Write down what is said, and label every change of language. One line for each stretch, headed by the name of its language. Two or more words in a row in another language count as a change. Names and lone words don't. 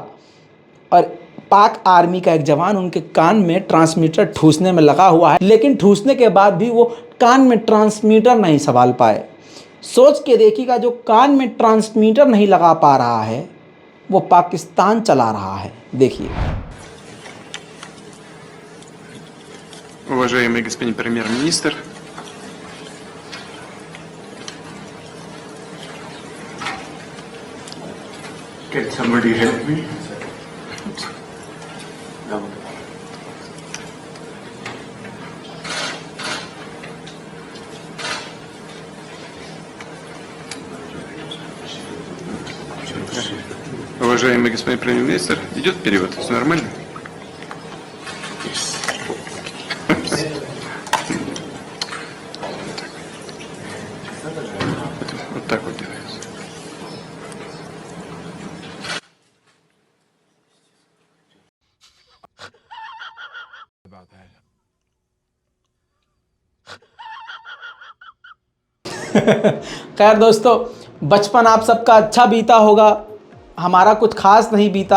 Hindi: और पाक आर्मी का एक जवान उनके कान में ट्रांसमीटर ठूसने में लगा हुआ है, लेकिन ठूसने के बाद भी वो कान में ट्रांसमीटर नहीं संभाल पाए। सोच के देखिएगा, जो कान में ट्रांसमीटर नहीं लगा पा रहा है वो पाकिस्तान चला रहा है। देखिए।
Russian: Уважаемый господин премьер-министр,
English: can somebody help me?
Russian: Уважаемый господин премьер-министр, идет перевод? Все нормально? Вот так вот делается.
Hindi: खैर दोस्तों, बचपन आप सबका अच्छा बीता होगा, हमारा कुछ खास नहीं बीता।